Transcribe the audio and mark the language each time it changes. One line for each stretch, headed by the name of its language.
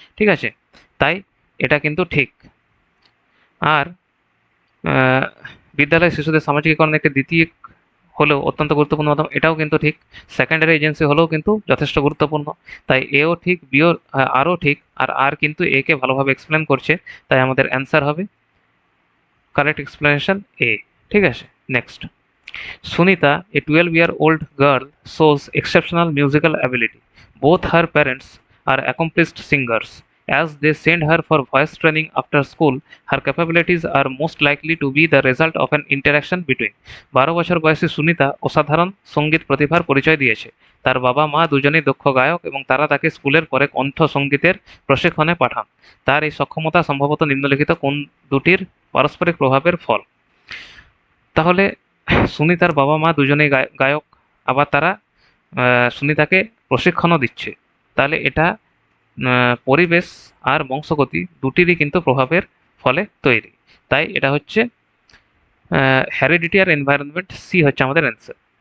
Bangla: ঠিক আছে, তাই এটা কিন্তু ঠিক। আর বিদ্যালয় শিশুদের সামাজিকীকরণ একটি দ্বিতীয় হলেও অত্যন্ত গুরুত্বপূর্ণ মাধ্যম, এটাও কিন্তু ঠিক। সেকেন্ডারি এজেন্সি হলেও কিন্তু যথেষ্ট গুরুত্বপূর্ণ, তাই এও ঠিক, বিও আরও ঠিক, আর কিন্তু এ কে ভালোভাবে এক্সপ্লেন করছে, তাই আমাদের অ্যান্সার হবে কারেক্ট এক্সপ্লেনেশন এ। ঠিক আছে, next,
English: Sunita, a 12-year-old girl, shows exceptional musical ability. Both her parents are accomplished singers. As they send her for voice training after school, her capabilities are most likely to be the result of an interaction between.
Bangla: 12 বছর বয়সী সুনিতা অসাধারণ সঙ্গীত প্রতিভার পরিচয় দিয়েছে। তার বাবা মা দুজনেই দক্ষ গায়ক এবং তারা তাকে স্কুলের পরে কণ্ঠ সঙ্গীতের প্রশিক্ষণে পাঠান। তার এই সক্ষমতা সম্ভবত নিম্নলিখিত কোন দুটির পারস্পরিক প্রভাবের ফল। তাহলে সুনিতার বাবা মা দুজনেই গায়ক, আবার তারা সুনিতাকে প্রশিক্ষণও দিচ্ছে, তাহলে এটা পরিবেশ আর বংশগতি দুটিরই কিন্তু প্রভাবের ফলে তৈরি, তাই এটা হচ্ছে হেরিডিটি আর এনভায়রনমেন্ট, সি হচ্ছে আমাদের অ্যান্সার।